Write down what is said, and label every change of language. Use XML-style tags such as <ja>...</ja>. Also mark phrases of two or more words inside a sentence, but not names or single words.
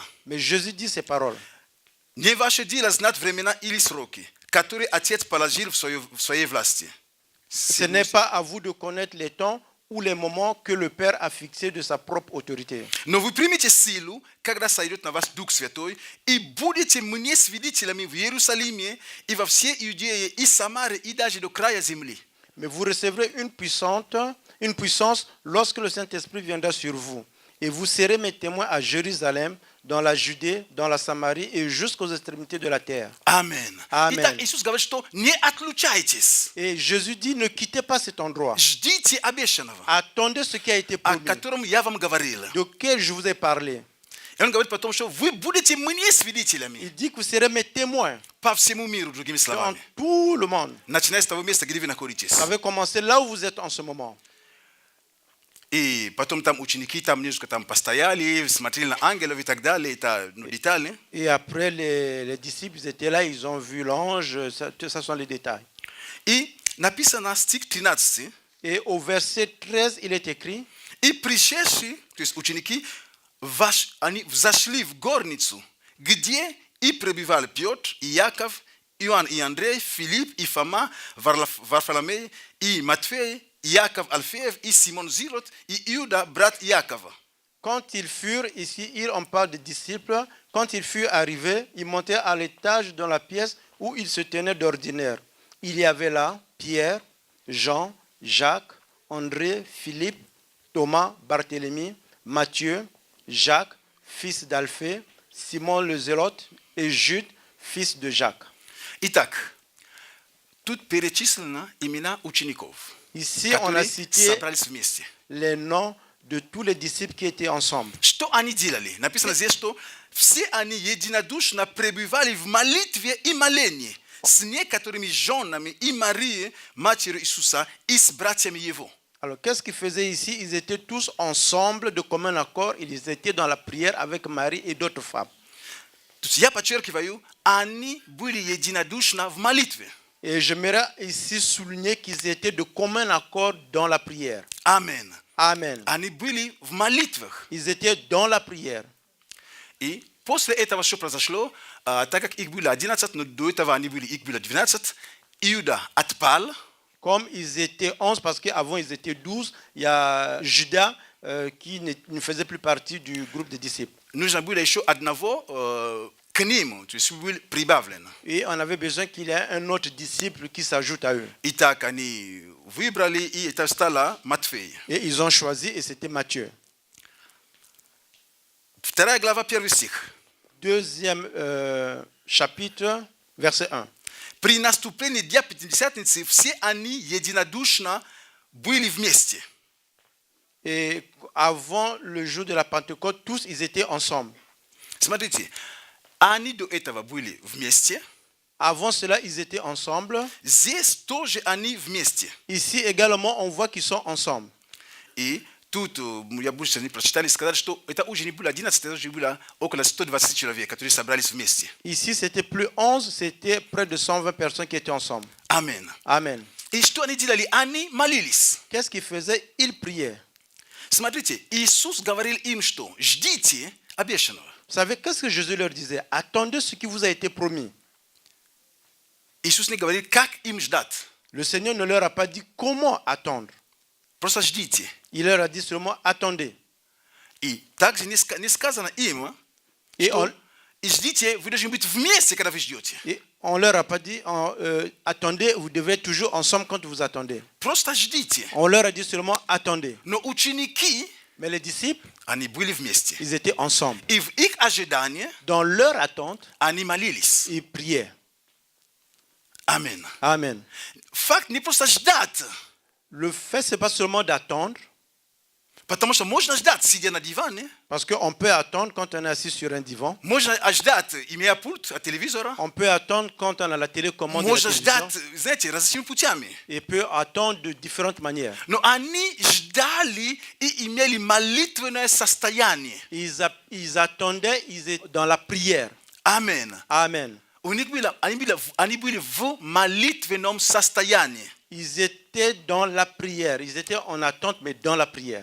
<fr>Mais Jésus dit ces paroles.</fr> <ru>Не ваше дело знать времена или сроки, которые Отец положил в своей власти.</ru> <fr>Ce n'est pas à vous de connaître les temps ou les moments que le Père a fixés de sa propre autorité.</fr> <ru>Но вы примете силу, когда сойдет на вас Дух Святой, и будете мне свидетелями в Иерусалиме и во всей Иудее и Самаре и даже до края земли.</ru> <fr>Mais vous recevrez une puissance lorsque le Saint-Esprit viendra sur vous. Et vous serez mes témoins à Jérusalem, dans la Judée, dans la Samarie et jusqu'aux extrémités de la terre. Amen. Amen.</fr> <ru>Итак, Иисус говорит, что не отлучайтесь.</ru> <fr>Et Jésus dit, ne quittez pas cet endroit.</fr> <ru>Ждите обещанного,</ru> <fr>Attendez ce qui a été</fr> <ru>о</ru> <fr>promis,</fr> <ru>котором я вам говорил.</ru> <fr>de quel je vous ai parlé.</fr> <ru>И он говорит потом, что вы будете мне свидетелями</ru> <fr>Il dit que vous serez mes témoins</fr> <ru>по всему миру, другими</ru> <fr>dans</fr> <ru>словами.</ru> <fr>tout le monde.</fr> <ru>Начиная с того места, где вы находитесь.</ru> <fr>Ça avait commencé là où vous êtes en ce moment.</fr> <ru>И потом там ученики там немножко там постояли, смотрели на ангелов и так далее, это детали.</ru> <fr>Et après, les disciples ils étaient là, ils ont vu l'ange, ça sont les détails.</fr> <ru>И написано стих 13.</ru> <fr>Et au verset 13, il est écrit,</fr> <ru>И пришедшие, то есть ученики, они взошли в горницу, где и пребывали Петр, и Яков, Иоанн и Андрей, Филипп и Фома, Варфоломей и Матфей, Яков Алфеев и Симон Зилот и Иуда, брат Якова.</ru> <fr>quand ils furent, ici on parle des disciples, quand ils furent arrivés, ils montèrent à l'étage dans la pièce où ils se tenaient d'ordinaire. Il y avait là Pierre, Jean, Jacques, André, Philippe, Thomas, Barthélemy, Matthieu, Jacques, fils d'Alphée, Simon le Zélote et Jude, fils de Jacques.</fr> <ru>Итак, тут перечислено имена учеников,</ru> <fr>Ici, on a</fr> <ru>которые</ru> <fr>cité</fr> <ru>собрались вместе.</ru> <fr>les noms de tous les disciples qui étaient ensemble.</fr> <ru>Что они делали? Написано здесь, что все они единодушно пребывали в молитве и молении с некоторыми женами и Марией, матерью Иисуса, и с братьями Его.</ru> <fr>Alors, qu'est-ce qu'ils faisaient ici? Ils étaient tous ensemble de commun accord. Ils étaient dans la prière avec Marie et d'autres femmes.</fr> <ru>То есть я подчеркиваю, они были единодушно в молитве.</ru> <fr>Et j'aimerais ici souligner qu'ils étaient de commun accord dans la prière.</fr> <ru>Амен.</ru> <fr>Amen.</fr> <ru>Они были в молитвах.</ru> <fr>Ils étaient dans la prière.</fr> <ru>И после этого что произошло? Так как их было 11, но до этого их было 12, Иуда отпал.</ru> <fr>Comme ils étaient 11, parce qu'avant ils étaient 12, il y a Judas qui ne faisait plus partie du groupe des disciples.</fr> <ru>Нужно было еще одного к нему, то есть был прибавлен.</ru> <fr>Et on avait besoin qu'il y ait un autre disciple qui s'ajoute à eux.</fr> <ru>Итак, они выбрали, и это стало Матфей.</ru> <fr>Et ils ont choisi, et c'était Matthieu.</fr> <ru>2 глава, 1 стих.</ru> <fr>Deuxième chapitre, verset 1.</fr> <ru>При наступлении Дня Пятидесятницы все они единодушно были вместе.</ru> <fr>Et avant le jour de la Pentecôte, tous ils étaient ensemble.</fr> <ru>Смотрите, они до этого были вместе.</ru> <fr>Avant cela, ils étaient ensemble.</fr> <ru>Здесь тоже они вместе.</ru> <fr>Ici également, on voit qu'ils sont ensemble.</fr> <ru>И тут, я больше не прочитали, сказали, что это уже не было 11, это уже было около 120 человек, которые собрались вместе.</ru> <fr>Ici, c'était plus 11, c'était près de 120 personnes qui étaient ensemble.</fr> <ru>Амен.</ru> <fr>Amen.</fr> <ru>И что они делали? Они молились.</ru> <fr>Qu'est-ce qu'ils faisaient? Ils priaient.</fr> <ru>Смотрите, Иисус говорил им, что ждите обещанного.</ru> <fr>Vous savez, qu'est-ce que Jésus leur disait? Attendez ce qui vous a été promis.</fr> <ru>Иисус не говорит, как им ждать.</ru> <fr>Le Seigneur ne leur a pas dit comment attendre.</fr> <ru>Просто ждите.</ru> <fr>Il leur a dit seulement attendez.</fr> <ru>И также не сказано им,</ru> <fr>Et</fr> <ru>что и ждите, вы должны быть вместе, когда вы ждете.</ru> <fr>on leur a pas dit attendez, vous devez être toujours ensemble quand vous attendez.</fr> <ru>Просто ждите.</ru> <fr>On leur a dit seulement attendez.</fr> <ru>Но ученики,</ru> <fr>Mais les disciples,</fr> <ru>они были вместе.</ru> <fr>ils étaient ensemble.</fr> <ru>И в их ожидании</ru> <fr>Dans leur attente,</fr> <ru>они молились.</ru> <fr>ils priaient.</fr> <ru>Амен.</ru> <fr>Amen.</fr> <ru>Факт не просто ждать.</ru> <fr>Le fait, c'est pas seulement d'attendre,</fr> <ru>Потому что можно ждать, сидя на диване.</ru> <fr>parce qu'on peut attendre quand on est assis sur un divan.</fr> <ru>Можно ждать, имея пульт от телевизора.</ru> <fr>On peut attendre quand on a la télécommande de la</fr> <ru>Можно</ru> <fr>télévision.</fr> <ru>ждать, знаете, различными путями.</ru> <fr>Et peut attendre de différentes manières.</fr> <ru>Но они ждали и имели молитвенное состояние.</ru> <fr>Ils attendaient, ils étaient dans la prière.</fr> <ru>Амен.</ru> <fr>Amen.</fr> <ru>Они были в молитвенном состоянии.</ru> <fr>Ils étaient dans la prière. Ils étaient en attente, mais dans la prière.</fr>